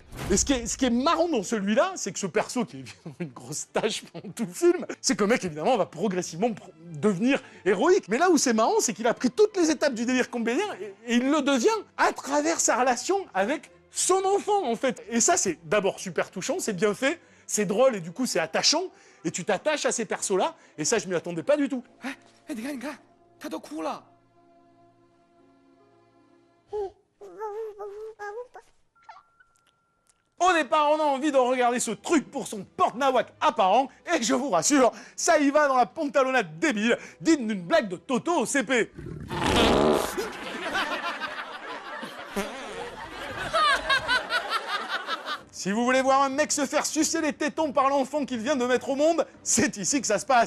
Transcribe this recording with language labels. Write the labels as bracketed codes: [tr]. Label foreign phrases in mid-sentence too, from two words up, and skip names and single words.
[fr] Et ce qui est marrant dans celui-là, c'est que ce perso, qui est évidemment une grosse tâche pendant tout le film, c'est que le mec, évidemment, va progressivement devenir héroïque. Mais là où c'est marrant, c'est qu'il a pris toutes les étapes du délire campbellien et il le devient à travers sa relation avec son enfant, en fait. Et ça, c'est d'abord super touchant, c'est bien fait, c'est drôle et du coup, c'est attachant. Et tu t'attaches à ces persos-là, et ça, je m'y attendais pas du tout. [zh] 哎，你看，他都哭了。 [fr] Au départ, on a envie de regarder ce truc pour son porte-nawak apparent, et je vous rassure, ça y va dans la pantalonnade débile, digne d'une blague de Toto au CP. Si vous voulez voir un mec se faire sucer les tétons par l'enfant qu'il vient de mettre au monde, c'est ici que ça se passe.